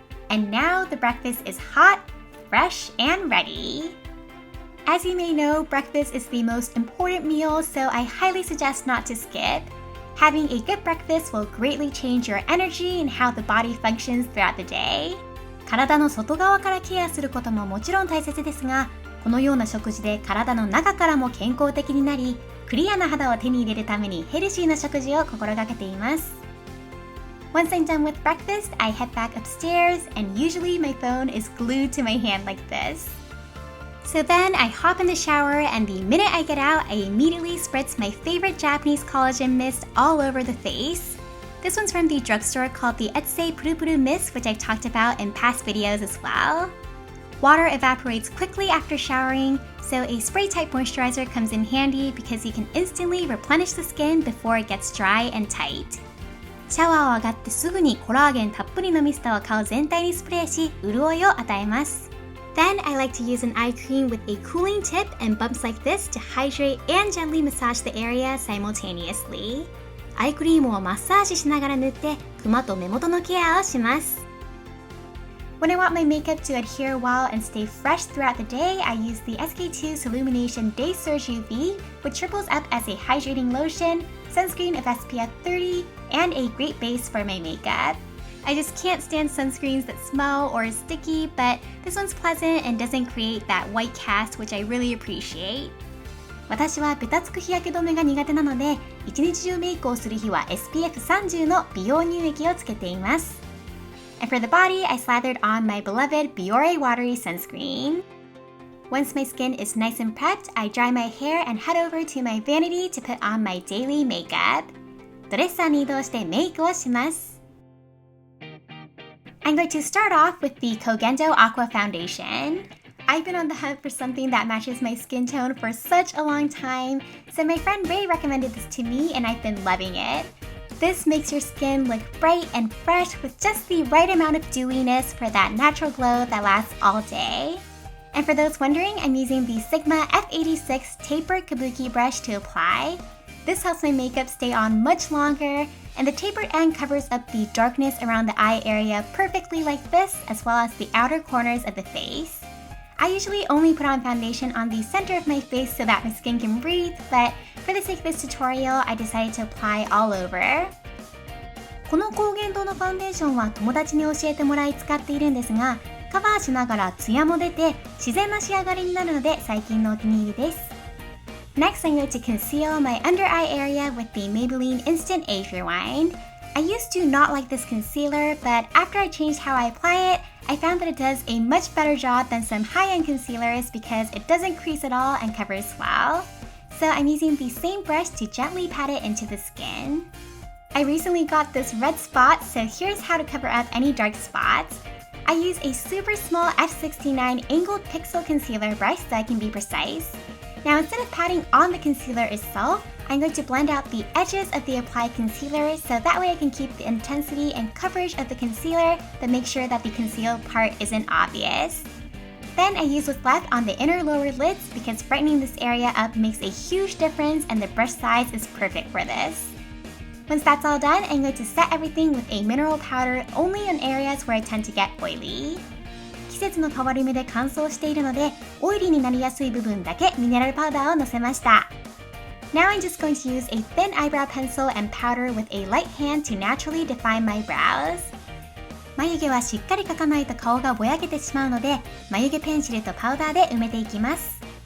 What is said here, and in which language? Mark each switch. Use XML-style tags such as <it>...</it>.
<en>And now the breakfast is hot, fresh, and ready. As you may know, breakfast is the most important meal, so I highly suggest not to skip. Having a good breakfast will greatly change your energy and how the body functions throughout the day.</en> <ja>体の外側からケアすることももちろん大切ですが、このような食事で体の中からも健康的になり、クリアな肌を手に入れるためにヘルシーな食事を心がけています。</ja> <en>Once I'm done with breakfast, I head back upstairs, and usually my phone is glued to my hand like this. So then I hop in the shower, and the minute I get out, I immediately spritz my favorite Japanese collagen mist all over the face. This one's from the drugstore called the Etsy Puru Puru Mist, which I've talked about in past videos as well. Water evaporates quickly after showering, so a spray-type moisturizer comes in handy because you can instantly replenish the skin before it gets dry and tight.</en> <ja>シャワーを上がってすぐにコラーゲンたっぷりのミストを顔全体にスプレーし、潤いを与えます。</ja> <en>Then I like to use an eye cream with a cooling tip and bumps like this to hydrate and gently massage the area simultaneously.</en> <ja>アイクリームをマッサージしながら塗ってクマと目元のケアをします。</ja> <en>When I want my makeup to adhere well and stay fresh throughout the day, I use the SK2 Illumination Day Surge UV, which triples up as a hydrating lotion, sunscreen of SPF 30, and a great base for my makeup. I just can't stand sunscreens that smell or are sticky, but this one's pleasant and doesn't create that white cast, which I really appreciate.</en> <ja>私はベタつく日焼け止めが苦手なので、一日中メイクをする日は SPF30 の美容乳液をつけています。</ja> <en>And for the body, I slathered on my beloved Biore Watery Sunscreen. Once my skin is nice and prepped, I dry my hair and head over to my vanity to put on my daily makeup.</en> <ja>ドレッサーに移動してメイクをします。</ja> <en>I'm going to start off with the Kogendo Aqua Foundation. I've been on the hunt for something that matches my skin tone for such a long time, so my friend Ray recommended this to me and I've been loving it. This makes your skin look bright and fresh with just the right amount of dewiness for that natural glow that lasts all day. And for those wondering, I'm using the Sigma F86 Tapered Kabuki brush to apply. This helps my makeup stay on much longer, and the tapered end covers up the darkness around the eye area perfectly like this, as well as the outer corners of the face. I usually only put on foundation on the center of my face so that my skin can breathe, but for the sake of this tutorial, I decided to apply all over.</en> <ja>この高原堂のファンデーションは友達に教えてもらい使っているんですが、カバーしながらツヤも出て自然な仕上がりになるので最近のお気に入りです。</ja> <en>Next, I'm going to conceal my under eye area with the Maybelline Instant Age Rewind. I used to not like this concealer, but after I changed how I apply it, I found that it does a much better job than some high-end concealers because it doesn't crease at all and covers well. So I'm using the same brush to gently pat it into the skin. I recently got this red spot, so here's how to cover up any dark spots. I use a super small F69 angled pixel concealer brush so I can be precise. Now instead of patting on the concealer itself, I'm going to blend out the edges of the applied concealer so that way I can keep the intensity and coverage of the concealer but make sure that the concealed part isn't obvious. Then I use what's left on the inner lower lids because brightening this area up makes a huge difference and the brush size is perfect for this. Once that's all done, I'm going to set everything with a mineral powder only in areas where I tend to get oily.</en> <ja>季節の変わり目で乾燥しているので、オイリーになりやすい部分だけミネラルパウダーをのせました。</ja> <en>Now I'm just going to use a thin eyebrow pencil and powder with a light hand to naturally define my brows.</en> <ja>眉毛はしっかり描かないと顔がぼやけてしまうので、眉毛ペンシルとパウダーで埋めていきます。</ja>